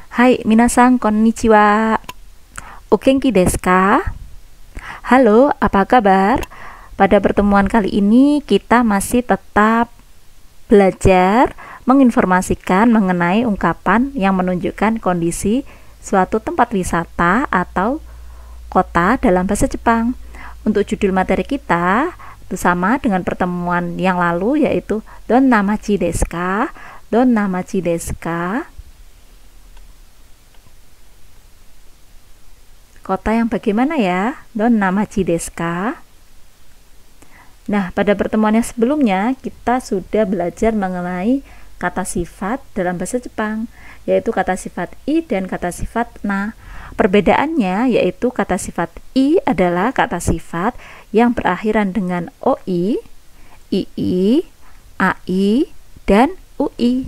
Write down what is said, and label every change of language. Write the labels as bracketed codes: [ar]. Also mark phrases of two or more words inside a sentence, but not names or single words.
[ja] はい、皆さんこんにちは. お元気ですか? [id] Halo, apa kabar? Pada pertemuan kali ini kita masih tetap belajar menginformasikan mengenai ungkapan yang menunjukkan kondisi suatu tempat wisata atau kota dalam bahasa Jepang. Untuk judul materi kita itu sama dengan pertemuan yang lalu, yaitu [ja] どんな町ですか? どんな町ですか? [id] Kota yang bagaimana ya? [ja] どんな町ですか? [id] Nah, pada pertemuan yang sebelumnya kita sudah belajar mengenai kata sifat dalam bahasa Jepang, yaitu kata sifat i dan kata sifat na. Perbedaannya yaitu kata sifat i adalah kata sifat yang berakhiran dengan oi, ii, ai, dan ui.